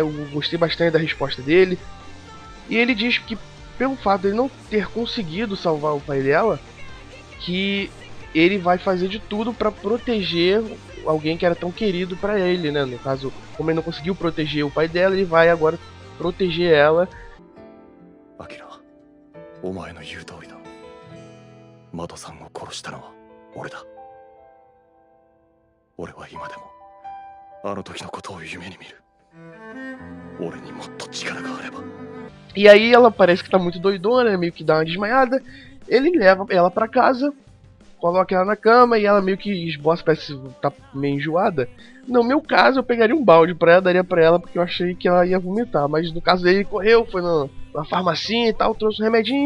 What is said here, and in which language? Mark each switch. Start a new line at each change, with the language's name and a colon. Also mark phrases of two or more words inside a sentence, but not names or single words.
Portuguese: Eu gostei bastante da resposta dele. E ele diz que pelo fato de ele não ter conseguido salvar o pai dela, que ele vai fazer de tudo para proteger alguém que era tão querido para ele, né? No caso, como ele não conseguiu proteger o pai dela, ele vai agora proteger ela.
Japanese: Akira, お前の言う通りだ。マドさんを殺したのは俺だ。俺は今でもあの時のことを夢に見る。俺にもっと力があれば。
Portuguese: E aí ela parece que tá muito doidona, meio que dá uma desmaiada. Ele leva ela pra casa, coloca ela na cama e ela meio que esboça, parece que tá meio enjoada. No meu caso, eu pegaria um balde pra ela, daria pra ela, porque eu achei que ela ia vomitar. Mas no caso dele, ele correu, foi na farmacinha e tal, trouxe um remedinho.